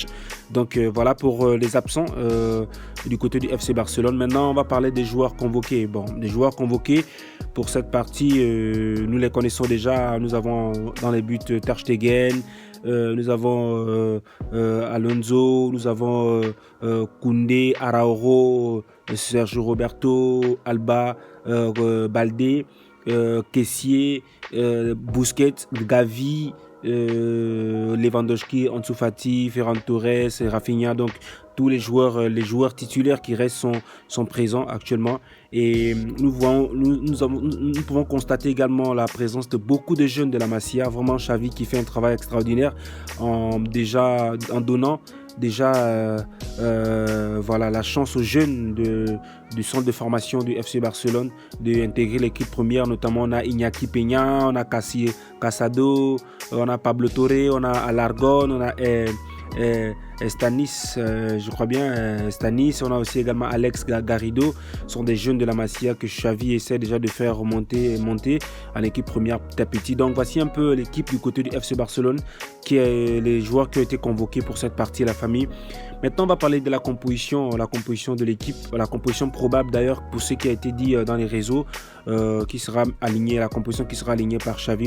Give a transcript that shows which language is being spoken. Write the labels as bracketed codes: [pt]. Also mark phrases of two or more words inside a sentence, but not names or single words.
[fr] Donc voilà pour les absents du côté du FC Barcelone. Maintenant, on va parler des joueurs convoqués. Bon, des joueurs convoqués pour cette partie, nous les connaissons déjà. Nous avons dans les buts Ter Stegen, nous avons Alonso, nous avons Koundé, Araujo, Sergio Roberto, Alba, Baldé, Kessié, Busquets, Gavi, Lewandowski, Ansu Fati, Ferran Torres, Rafinha. Donc tous les joueurs titulaires qui restent sont présents actuellement. Et nous pouvons constater également la présence de beaucoup de jeunes de la Masia. Vraiment Xavi qui fait un travail extraordinaire en donnant la chance aux jeunes du centre de formation du FC Barcelone d'intégrer l'équipe première. Notamment on a Iñaki Peña, on a Casado, on a Pablo Torre, on a Alargon, on a Stanis, je crois bien, Stanis. On a aussi également Alex Garrido. Ce sont des jeunes de la Masia que Xavi essaie déjà de faire monter en équipe première petit à petit. Donc voici un peu l'équipe du côté du FC Barcelone, qui est les joueurs qui ont été convoqués pour cette partie, la famille. Maintenant, on va parler de la composition de l'équipe, la composition probable d'ailleurs pour ce qui a été dit dans les réseaux, qui sera alignée, la composition qui sera alignée par Xavi.